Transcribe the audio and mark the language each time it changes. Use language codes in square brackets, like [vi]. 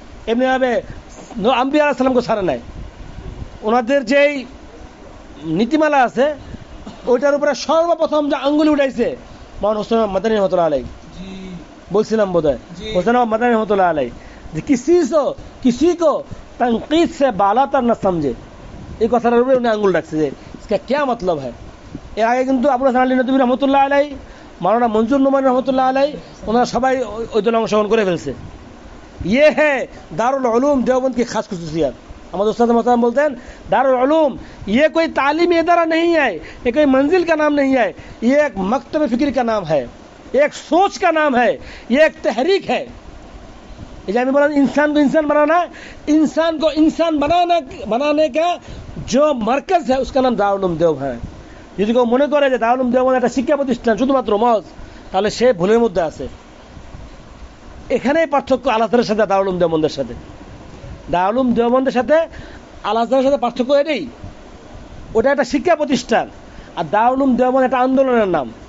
[bn] এমনিভাবে আম্বিয়া আলাইহিস সালামকে ছাড়ে নাই। ওনাদের যেই নীতিমালা আছে ওইটার উপরে সর্বপ্রথম যে আঙ্গুলি উঠাইছে মহান হোসেন মাদানী রহমাতুল্লাহ আলাইহি, বলছিলাম বোধহয় হোসেন মাদানী রহমাতুল্লাহ আলাইহি, যে [hi] किसी को तनकीद से बालातर न समझे, [bn] এই কথাটার উপরে উনি আঙ্গুল রাখছে যে [hi] इसका क्या मतलब है। [bn] এর আগে কিন্তু আবু হাসান আলী নদভী রহমতুল্লাহ আলাইহি, মাওলানা মনজুর নোমান রহমতুল্লাহ আলাইহি, ওনারা সবাই ওই দলে অংশগ্রহণ করে ফেলছে। [hi] ये है दारुल उलूम देवबंद की खास खुसूसियत। हमारे उस्ताद मोहतरम बोलते हैं दारुल उलूम ये कोई तालीमी इदारा नहीं है, ये कोई मंजिल का नाम नहीं है, ये एक मकतब फिक्र का नाम है, एक सोच का नाम है, ये एक तहरीक है। मैं बोला इंसान को इंसान बनाना, इंसान को इंसान बनाने का जो मरकज है उसका नाम दारुल उलूम देवबंद है। [bn] যদি কেউ মনে করে যে দারুল উলুম দেওবন্দ একটা শিক্ষা প্রতিষ্ঠান শুধুমাত্র মজ, তাহলে সে ভুলের মধ্যে আছে। এখানেই পার্থক্য আল আজহারের সাথে দারুল উলুম দেওবন্দের সাথে। দারুল উলুম দেওবন্দের সাথে আল আজহারের সাথে পার্থক্য এটাই, ওটা একটা শিক্ষা প্রতিষ্ঠান, আর দারুল উলুম দেওবন্দ একটা আন্দোলনের নাম।